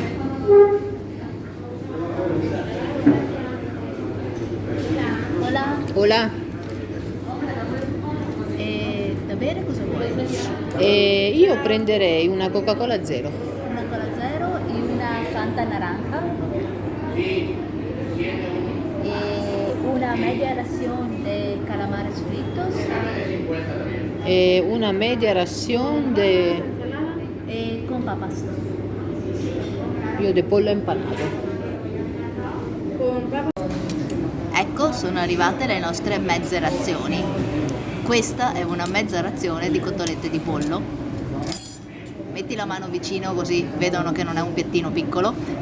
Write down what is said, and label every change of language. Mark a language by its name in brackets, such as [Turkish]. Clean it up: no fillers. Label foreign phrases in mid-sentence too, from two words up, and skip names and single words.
[Spanish] Hola. Hola. [Italian] Da bere cosa vuoi? Io prenderei una Coca-Cola zero. Una cola zero e una Fanta naranja. [Spanish] Una media ración de calamares fritos. Una media ración Con papas. io de pollo empanato. [Italian] Ecco, sono arrivate le nostre mezze razioni. Questa è una mezza razione di cotolette di pollo. Metti la mano vicino così vedono che non è un piattino piccolo.